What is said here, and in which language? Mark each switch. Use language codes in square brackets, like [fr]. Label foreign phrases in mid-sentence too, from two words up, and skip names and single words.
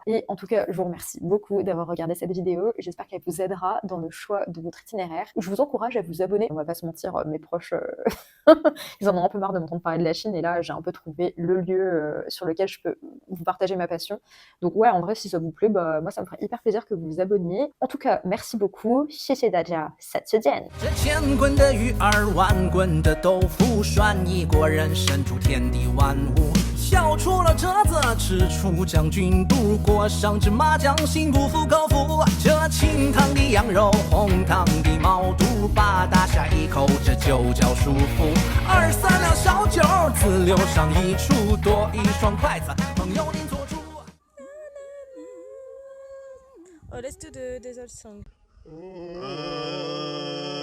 [fr] Et en tout cas, je vous remercie beaucoup d'avoir regardé cette vidéo. J'espère qu'elle vous aidera dans le choix de votre itinéraire. Je vous encourage à vous abonner. On va pas se mentir, mes proches, ils en ont un peu marre de m'entendre parler de la Chine et là, j'ai un peu trouvé le lieu sur lequel je peux vous partager ma passion. Donc ouais, en vrai, si ça vous plaît, bah moi, ça me ferait hyper plaisir que vous vous abonniez. En tout cas, merci beaucoup. [zh] 谢谢大家，下次见。这千滚的鱼儿，万滚的豆腐，涮一国人身处天地万物。笑出了折子，吃出将军肚，裹上芝麻酱，心不服口服。这清汤的羊肉，红汤的毛肚，把大下一口，这就叫舒服。2、3两小酒，自留上一处，多一双筷子，朋友您做主。 [en] Oh, let's do the desert song.